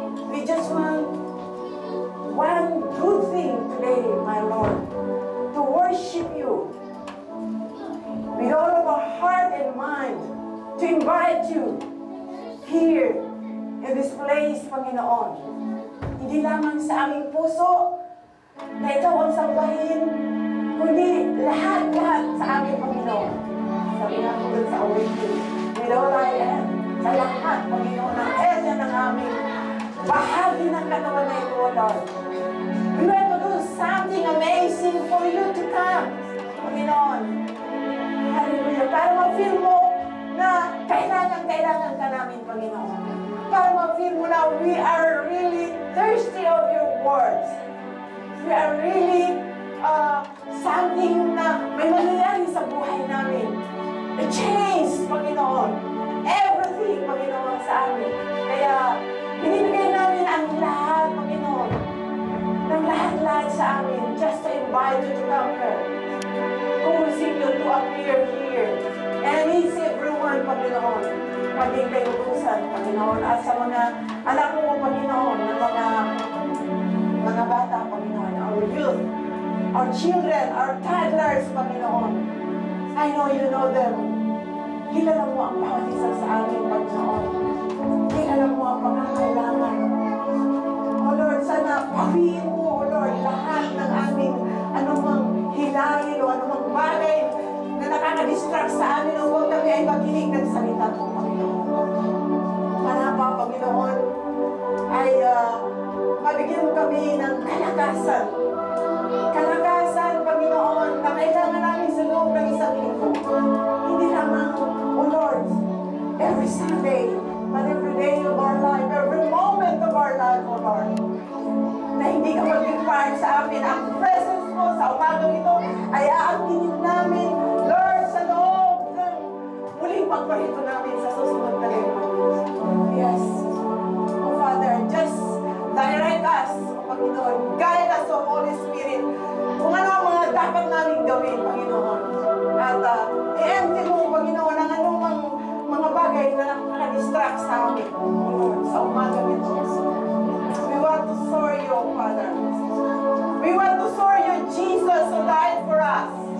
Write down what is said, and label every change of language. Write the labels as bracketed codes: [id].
[en] We just want one good thing today, my Lord, to worship you with all of our heart and mind, to invite you here in this place, Panginoon. [tl] Hindi lamang sa aming puso na ikaw ang sambahin, kundi lahat-lahat sa aming Panginoon. Sabi nga ko dun sa awakening, [en] with all I am, [tl] sa lahat, Panginoon, ang area ng aming bahagi ng katawan na ito, Lord. [en] We want to do something amazing for you to come, Panginoon. Hallelujah. [tl] Para ma-feel mo na kailangan ka namin, Panginoon. Para ma-feel mo na [en] we are really thirsty of your words. We are really something [tl] na may mangyayari sa buhay namin. [en] A change, Panginoon. Everything, Panginoon, sa amin. [tl] Kaya, binibigay namin ang lahat, Panginoon. Ng lahat-lahat sa amin. [en] Just to invite you to come here. Causing you to appear here. And it's everyone, Panginoon. [tl] Maging kayo utusan, Panginoon. At sa mga anak mo, Panginoon, ng mga bata, Panginoon. [en] Our youth, our children, our toddlers, Panginoon. I know you know them. [tl] Kilala mo ang bawat isa sa amin, Panginoon. Kilala mo ang pangangailangan. O Lord, sana pawiin mo, O Lord, lahat ng aming anumang hilahin o anumang bagay na nakaka-distract sa amin o huwag kami ay makinig ng salita mo, Panginoon. Manapa, Panginoon, ay mabigyan mo kami ng kalakasan. Kalakasan, Panginoon, na kailangan namin sa loob ng isang linggo. [en] Hindi lamang, O Lord, every Sunday, but every day of our life, every moment of our life, O Lord, [tl] na hindi ka mag-impart sa amin. Ang presence mo sa umagang ito ay aangkinin namin, Lord, sa loob ng muling pagparito namin sa susunod na linggo. [en] Yes. O Father, just direct us, Panginoon. Guide us, O Holy Spirit. [tl] Kung ano ang mga dapat namin gawin, Panginoon. At i-empty mo, Panginoon, ang anumang mga bagay na nakaka-distract sa amin, Lord, sa umagang ito. [en] We want to soar you, Father. We want to soar you, Jesus, who died for us.